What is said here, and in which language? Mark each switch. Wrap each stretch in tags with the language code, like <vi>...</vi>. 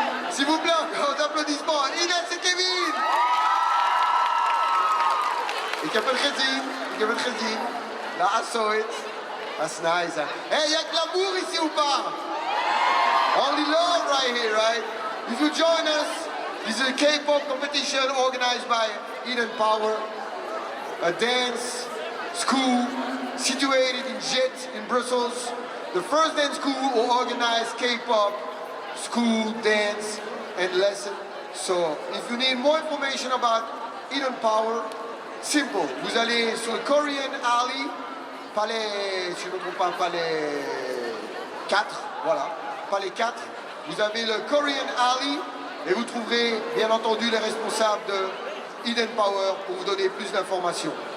<fr>S'il vous plaît, encore d'applaudissements. Ines et Kevin.</fr> <nl>Ik heb het gezien.</nl> <en>Là, I saw it. That's nice.</en> <fr>Hey, y'a que l'amour ici ou pas?</fr> <en>Only love right here, right? If you join us, this is a K-pop competition organized by Eden Power, a dance school situated in Jet in Brussels. The first dance school will organize K-pop school dance and lesson. So, if you need more information about Eden Power, simple.</en> <fr>Vous allez sur le Korean Alley, palais, si je ne me trompe pas, palais 4, voilà, palais 4. Vous avez le Korean Alley et vous trouverez bien entendu les responsables de Eden Power pour vous donner plus d'informations.</fr>